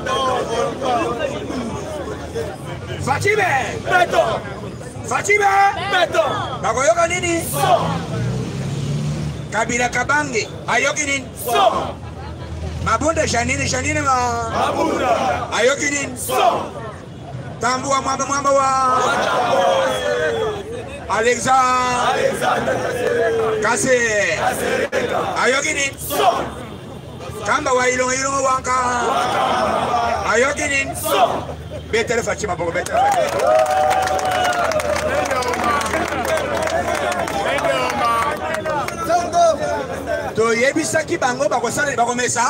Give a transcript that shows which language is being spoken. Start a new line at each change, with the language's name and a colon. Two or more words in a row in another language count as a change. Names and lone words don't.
Lingala: Fatime! Béton! Fatime! Béton! Bakoyoka nini? So! Kabila Kabange ayoki nini? So! Mabunda Janine Mabunda! ayoki nini? So! Tambua mwamba wa Alexandre Kase ayoki nini? So! Kamba wa ilongo wanka ayoki nini? So! Betele Fatima boko betele Fatima. To yebisaki bango bakosala bakomesa